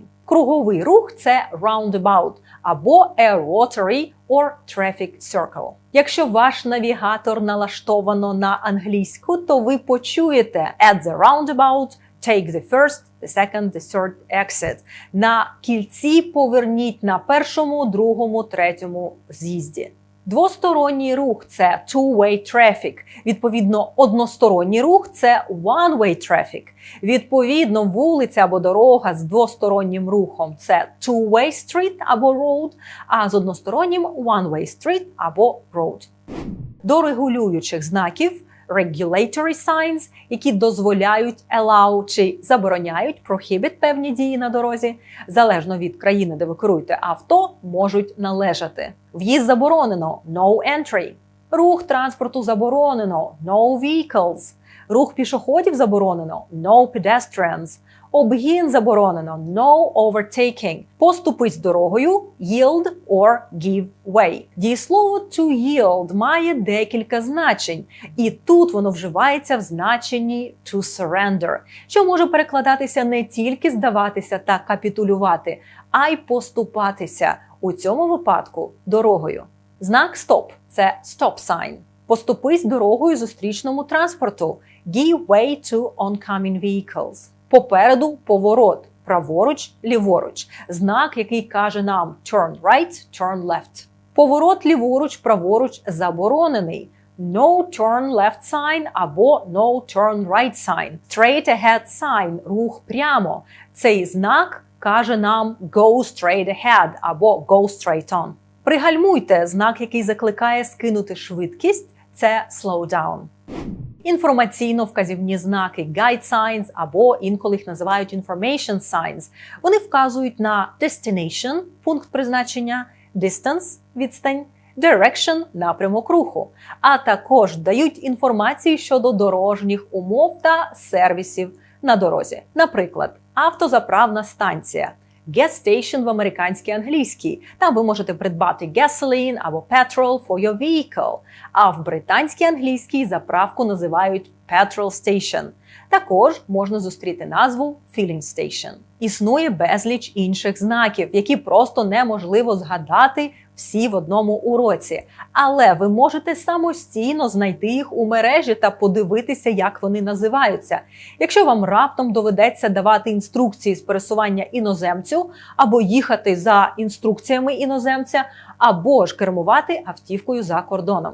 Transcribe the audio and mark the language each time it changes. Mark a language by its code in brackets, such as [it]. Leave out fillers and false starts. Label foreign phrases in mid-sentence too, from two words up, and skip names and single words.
[uk] Круговий рух – це roundabout або [en] a rotary or traffic circle. [uk] Якщо ваш навігатор налаштовано на англійську, то ви почуєте [en] at the roundabout, take the first, the second, the third exit. [uk] На кільці поверніть на першому, другому, третьому з'їзді. Двосторонній рух – це [en] two-way traffic. [uk] Відповідно, односторонній рух – це [en] one-way traffic. [uk] Відповідно, вулиця або дорога з двостороннім рухом – це [en] two-way street [uk] або road, а з одностороннім – [en] one-way street або road. [uk] До регулюючих знаків – [en] regulatory signs, [uk] які дозволяють allow чи забороняють prohibit певні дії на дорозі, залежно від країни, де ви керуєте авто, можуть належати. В'їзд заборонено – [en] no entry. [uk] Рух транспорту заборонено – [en] no vehicles. [uk] Рух пішоходів заборонено – [en] no pedestrians. [uk] Обгін заборонено – [en] no overtaking. [uk] Поступись дорогою – [en] yield or give way. [uk] Дієслово [en] to yield [uk] має декілька значень, і тут воно вживається в значенні [en] to surrender, [uk] що може перекладатися не тільки здаватися та капітулювати, а й поступатися, у цьому випадку дорогою. Знак stop – це [en] stop sign. [uk] Поступись дорогою зустрічному транспорту – [en] give way to oncoming vehicles. [uk] Попереду поворот – праворуч, ліворуч. Знак, який каже нам [en] turn right, turn left. [uk] Поворот ліворуч, праворуч заборонений. [en] No turn left sign або no turn right sign. Straight ahead sign – [uk] рух прямо. Цей знак каже нам [en] go straight ahead [uk] або [en] go straight on. [uk] Пригальмуйте – знак, який закликає скинути швидкість – це [en] slow down. [uk] Інформаційно-вказівні знаки [en] guide signs [uk] або інколи їх називають [en] information signs. [uk] Вони вказують на destination – пункт призначення, distance – відстань, direction – напрямок руху, а також дають інформацію щодо дорожніх умов та сервісів на дорозі. Наприклад, автозаправна станція – [en] gas station [uk] в американській англійській. Там ви можете придбати gasoline або petrol [en] for your vehicle. [uk] А в британській англійській заправку називають [en] petrol station. [uk] Також можна зустріти назву [en] filling station. [uk] Існує безліч інших знаків, які просто неможливо згадати всі в одному уроці. Але ви можете самостійно знайти їх у мережі та подивитися, як вони називаються. Якщо вам раптом доведеться давати інструкції з пересування іноземцю, або їхати за інструкціями іноземця, або ж кермувати автівкою за кордоном.